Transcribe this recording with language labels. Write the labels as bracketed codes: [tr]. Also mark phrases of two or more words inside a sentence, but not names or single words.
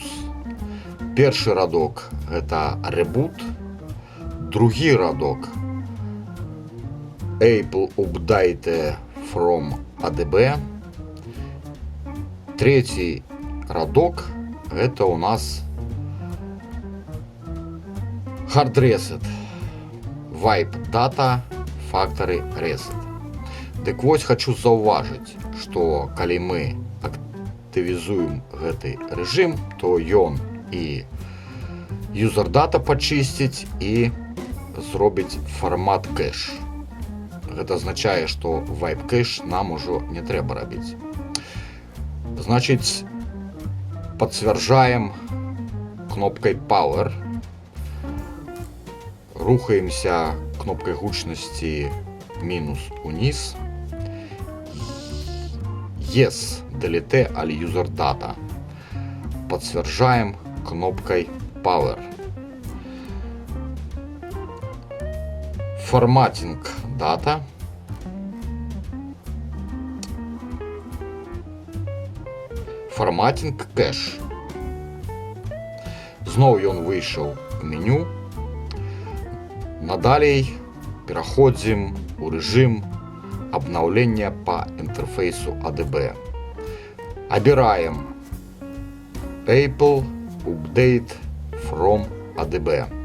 [be] Першы радок гэта reboot, другі радок [en] Apple update from ADB, [be] третій радок гэта у нас [en] hard reset, wipe data, factory reset. [be] Дык вось хочу заўважыць, што калі мы актывізуем гэты рэжым, то ён і [en] user data [be] пачысціць і зробіць фармат кэш. Гэта азначае, што wipe кэш нам ужо не трэба рабіць. Значыць, пацвярджаем кнопкай Power, рухаемся кнопкай гучнасці мінус уніз, [en] Yes, delete all user data. [be] Пацвярджаем кнопкай Power. [en] Formatting data. Formatting кэш. [be] Зноў ён выйшаў у меню. Надалей пераходзім у рэжым [ru] обновления по интерфейсу [be] ADB. Абираем [en] Apple Update from ADB.